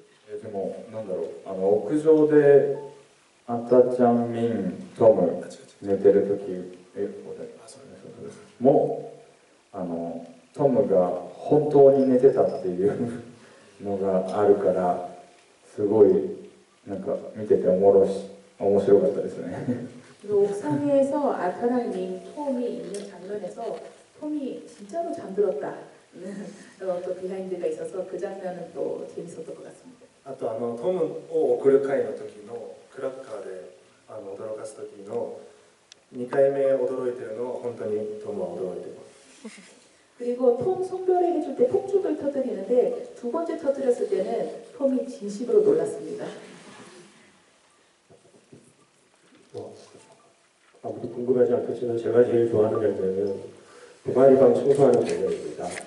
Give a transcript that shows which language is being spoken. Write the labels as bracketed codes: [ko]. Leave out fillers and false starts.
[ja] でもなんだろう屋上であたちゃんみんトム寝てる時もトムが本当に寝てたっていうのがあるからすごいなんか見てて面白かったですね。 [ko] 그리고 옥상에서 아타랑 민, 톰이 있는 장면에서 톰이 진짜로 잠들었다. 또 비하인드가 있어서 그 장면은 또 재밌었던 것 같습니다. [ja] あとトムを送る回の時のクラッカーで驚かす時の2回目驚いてるのは本当にトムは驚いてます。 [ko] 그리고 톰 송별회 해줄 때 폭죽을 터뜨리는데 두 번째 터뜨렸을 때는 톰이 진심으로 놀랐습니다. 아무도 궁금하지 않겠지만 제가 제일 좋아하는 장면은 두마리방 청소하는 장면입니다.